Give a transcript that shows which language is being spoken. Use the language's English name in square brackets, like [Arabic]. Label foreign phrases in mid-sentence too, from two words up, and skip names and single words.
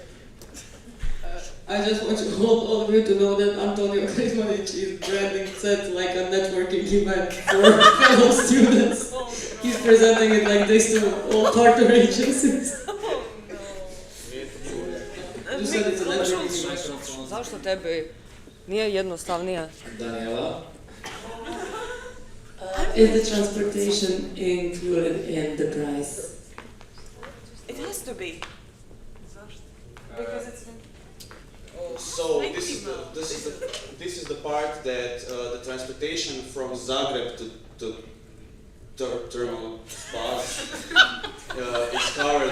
[English] I just want all of you to know that Antonio Krizmanic is branding set like a networking event for fellow students. He's presenting it like this to all partner agencies. You said it's a networking event. [Croatian] Zašto tebi nije jednostavnije? Daniela? [English] Is the transportation included in the price? It has to be. Because it's So this is the part that the transportation from Zagreb to thermal spas is covered.